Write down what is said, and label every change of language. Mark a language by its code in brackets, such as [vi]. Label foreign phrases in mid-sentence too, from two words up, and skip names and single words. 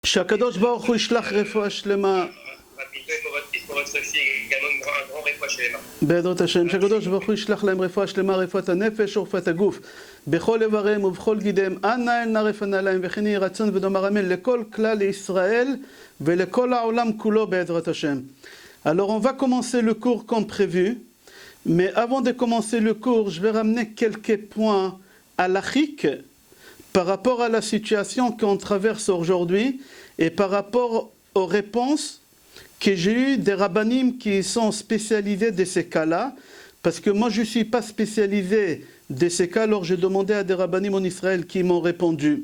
[he] שהקדוש ברוך הוא ישלח רפואה שלמה. בעזרת השם, שהקדוש ברוך הוא ישלח להם רפואה שלמה, רפואת הנפש ורפואת הגוף, בכל איבריהם ובכל גידיהם, אנא אל נא רפנה להם, וכן יהי רצון ונאמר אמן לכל כלל ישראל ולכל העולם כולו בעזרת השם. [fr] Alors on va commencer le cours comme prévu, mais avant de commencer le cours, je vais ramener quelques points halachiques par rapport à la situation qu'on traverse aujourd'hui et par rapport aux réponses que j'ai eues des rabbanim qui sont spécialisés de ces cas-là, parce que moi je ne suis pas spécialisé de ces cas, alors j'ai demandé à des rabbanim en Israël qui m'ont répondu.